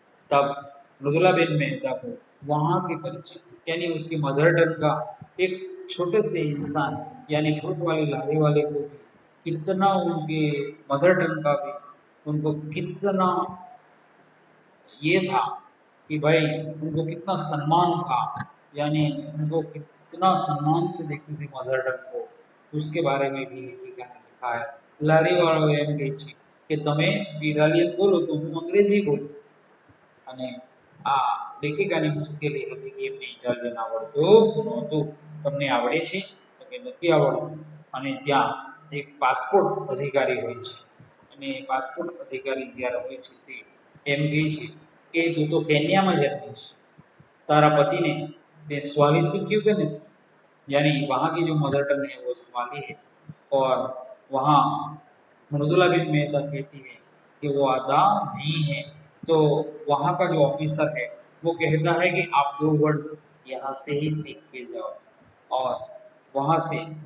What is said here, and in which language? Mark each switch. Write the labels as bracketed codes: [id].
[hi] तब मृदुलाबेन मेहता को वहाँ के परिचय, यानी उसकी मदर टंग का एक छोटे से इंसान, यानी फ्रूट वाले लारी वाले को भी कितना उनके मदर टंग का भी उनको कितना ये था कि भाई उनको कितना सम्मान था, यानी उनको कितना सम्मान से देखते थे मदर टंग को, उसके बारे में भी लेखिका ने लिखा है। [gu] लारी वाળો એમ કહે છે કે તમે ઇટાલિયન બોલો તો હું અંગ્રેજી બોલું, અને આ લેખિકાની મુશ્કેલી હતી કે એમને ઇટાલિયન આવડતું નહોતું. તમને આવડે છે તો કે નથી આવડતું. અને ત્યાં એક પાસપોર્ટ અધિકારી હોય છે અને પાસપોર્ટ અધિકારી જ્યારે હોય છે તે એમ કહે છે કે તું તો કેન્યામાં જન્મી છે, तारा पति ने स्वाली सीखी कि नहीं, [hi] यानी वहाँ की जो मदर टंग है वो स्वाली है। और वहाँ मृदुला बिन मेहता कहती है कि वो आता नहीं है। तो वहाँ का जो ऑफिसर है वो कहता है कि आप 2 वर्ड्स यहाँ से ही सीख के जाओ। और वहाँ से